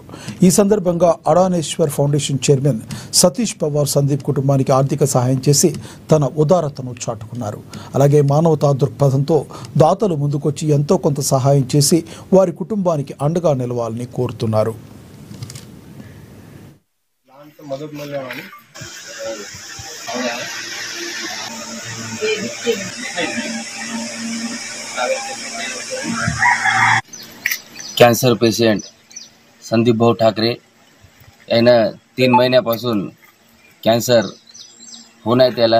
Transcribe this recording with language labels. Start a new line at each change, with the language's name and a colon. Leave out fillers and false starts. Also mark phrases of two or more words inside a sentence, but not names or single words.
Telugu: ఈ సందర్భంగా అడానేశ్వర్ ఫౌండేషన్ చైర్మన్ సతీష్ పవార్ సందీప్ కుటుంబానికి ఆర్థిక సహాయం చేసి తన ఉదారతను చాటుకున్నారు. అలాగే మానవతా దృక్పథంతో దాతలు ముందుకొచ్చి ఎంతో కొంత సహాయం చేసి వారి కుటుంబానికి అండగా నిలవాలని కోరుతున్నారు.
Marathi: मदद मिळाली कॅन्सर पेशंट संदीप भाऊ ठाकरे यानं 3 महिन्यापासून कॅन्सर होऊन आहे त्याला.